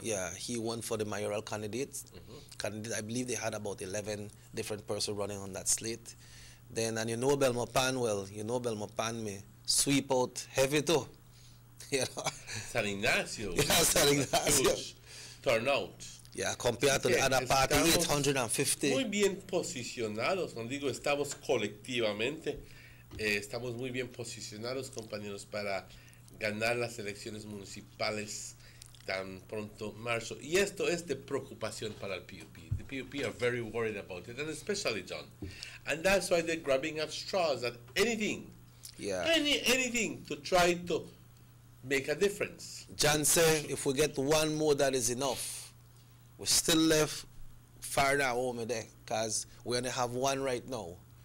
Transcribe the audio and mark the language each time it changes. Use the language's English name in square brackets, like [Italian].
[English] Yeah, he won for the mayoral candidates. I believe they had about 11 different persons running on that slate. Then, and Belmopan may sweep out heavy too. San Ignacio. Yeah, San Ignacio. Huge turnout. Yeah, compared to the other party, 850. [Spanish] Muy bien posicionados, cuando digo estamos colectivamente, estamos muy bien posicionados, compañeros, para ganar las elecciones municipales tan pronto marzo. Y esto es de preocupación para el PUP. [English] The PUP are very worried about it, and especially John. And that's why they're grabbing at straws at anything. Yeah. Anything to try to make a difference. John said if we get one more, that is enough. We still left far down home there, because we only have one right now.